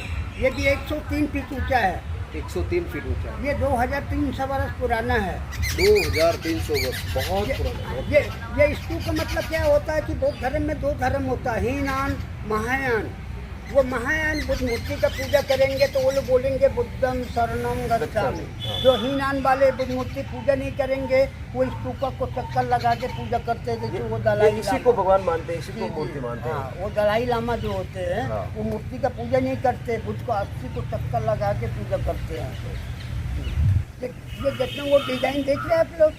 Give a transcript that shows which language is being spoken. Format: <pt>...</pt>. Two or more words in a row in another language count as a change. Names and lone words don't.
<hi>ये भी 103 फीट ऊंचा है। 103 फीट ऊंचा। ये 2300 वर्ष पुराना है। 2300 वर्ष, बहुत पुराना। ये स्तूप का मतलब क्या होता है कि बौद्ध धर्म में 2 धर्म होता है, हीनयान, महायान। वो महायान बुद्ध मूर्ति का पूजा करेंगे तो वो लोग बोलेंगे</hi> <pi>बुद्धम शरणम गच्छामि।</pi> <hi>जो हीनयान वाले बुद्ध मूर्ति पूजा नहीं करेंगे, वो स्तूप को चक्कर लगा के पूजा करते हैं। जैसे वो दलाई लामा, इसी को भगवान मानते हैं, इसी को मूर्ति मानते हैं। हाँ, वो दलाई लामा जो होते हैं, वो मूर्ति का पूजा नहीं करते, बुद्ध को अस्थि को चक्कर लगा के पूजा करते हैं। ये जितना वो डिजाइन देख रहे हैं आप लोग,</hi>